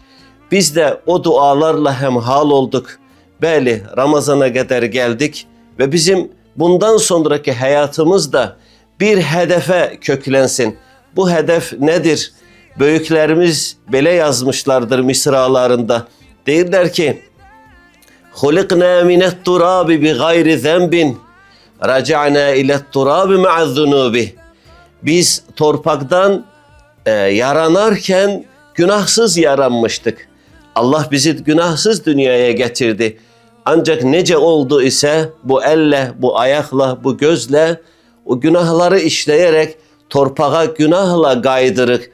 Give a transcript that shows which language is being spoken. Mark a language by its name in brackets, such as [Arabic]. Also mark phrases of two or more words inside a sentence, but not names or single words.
[Turkish] Biz de o dualarla hemhal olduk. Bəli, Ramazana kadar geldik ve bizim bundan sonraki hayatımız da bir hedefe köklensin. Bu hedef nedir? Büyüklerimiz böyle yazmışlardır misralarında. [Azerbaijani] Deyirler ki, [Arabic] خُلِقْنَا مِنَ التُّرَابِ بِغَيْرِ ذَنْبٍ رَجَعْنَا اِلَى التُّرَابِ مَعَ الذُّنُوبِ. [Azerbaijani] Biz torpaktan yaranarken günahsız yaranmıştık. [Turkish] Allah bizi günahsız dünyaya getirdi. Ancak nece oldu ise bu elle, bu ayakla, bu gözle o günahları işleyerek torpağa günahla kaydırık.